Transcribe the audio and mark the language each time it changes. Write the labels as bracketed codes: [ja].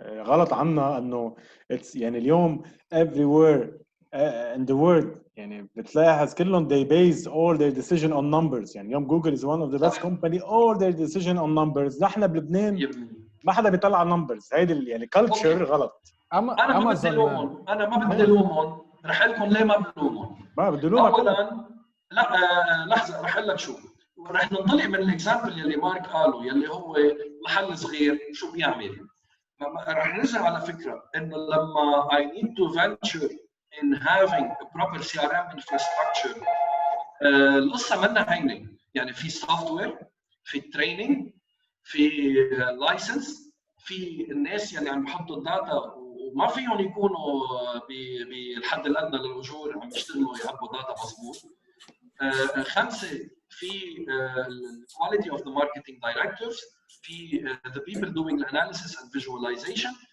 [ar] غلط عنا انه [en] it's [ar] يعني اليوم [en] everywhere in the world [ar] يعني بتلاحظ كلهم [en] they base all their decision on numbers. [ar] يعني اليوم جوجل [en] is one of the best company, all their decision on numbers. [ar] نحن بلبنان ما حدا بيطلع numbers. هيدي يعني culture غلط. انا ما بدي لومهم، رح اقول لكم ليه ما بلومهم. ما بدي لومك. اولا لا لحظه رح اقول لك شو. رح ننطلق من الاكزامبل يلي مارك قاله يلي هو محل صغير شو بيعمل. رح نرجع على فكره انه لما [en] I need to venture in having a proper CRM infrastructure [ar] القصه منا هينه. يعني في سوفت وير، في تريننج، في لايسنس، في الناس يلي عم بحطوا الداتا وما فيهم يكونوا بالحد الادنى للاجور عم يشتغلوا يعبوا داتا مضبوط. خمسه في [en] quality of the marketing directors، في the people doing the analysis and visualization.